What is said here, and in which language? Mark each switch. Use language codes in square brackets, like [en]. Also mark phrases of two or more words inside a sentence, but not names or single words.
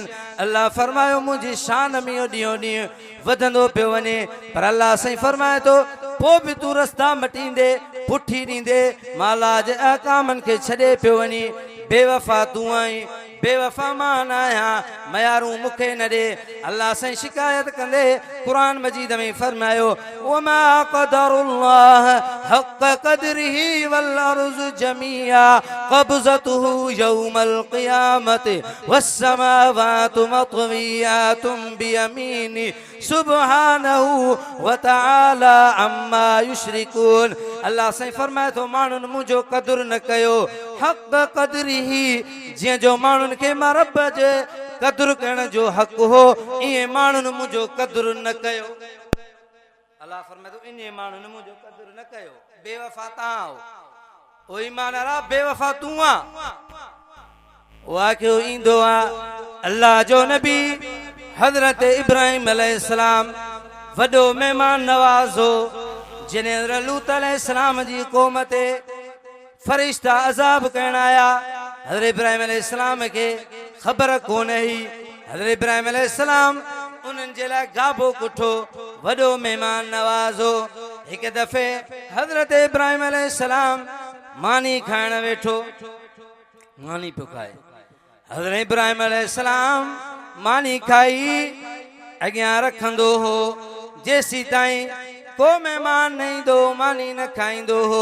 [sd] अल्लाह फरमायो मुंहिंजी शान में ॾींहों ॾींहुं वधंदो पियो वञे पर अल्लाह साईं फरमाए थो पोइ बि तूं रस्ता मटींदे पुठी ॾींदे मां अल्लाह जे अहकामनि खे छॾे पियो वञी बेवफा तूं आहीं बेवफा मां न आहियां मयारूं मूंखे न ॾे। अल्लाह साईं शिकायत कंदे कुरान मजीद में फरमायो [ar] وما قدروا الله حق قدره والأرض جميعا قبضته يوم القيامة والسماوات مطويات بيمينه سبحانه وتعالى عما يشركون. [sd] अल्लाह साईं फरमाए थो माण्हुनि मुंहिंजो क़दुरु न कयो [ar] حق قدره [sd] जीअं जो माण्हुनि खे मां रब जे क़दुरु करण जो हक़ हो ईअं माण्हुनि मुंहिंजो क़दुरु न कयो। अल्लाह फरमाए थो इन माण्हुनि मुंहिंजो क़दुरु न कयो बेवफा तव्हां ओ ईमान वारा बेवफा तूं आ वाक़ियो ईंदो आ अल्लाह जो नबी हज़रत इब्राहिम अलैहिस्सलाम वॾो महिमान नवाज़ हो जिन्हें लूत अलैहिस्सलाम जी क़ौम ते फरिश्ता अज़ाब करण आया हज़रत इब्राहिम अलैहिस्सलाम के ख़बर कोन हुई हज़रत इब्राहिम अलैहिस्सलाम उन्हनि जे लाइ गाबो कुठो वॾो महिमान नवाज़ हो। हिकु दफ़े हज़रत इब्राहिम अलैहिस्सलाम मानी खाइण वेठो मानी पियो खाए हज़रत इब्राहिम अलैहिस्सलाम मानी खाई अॻियां रखंदो हो जेसी ताईं को महिमान न ईंदो मानी न खाईंदो हो।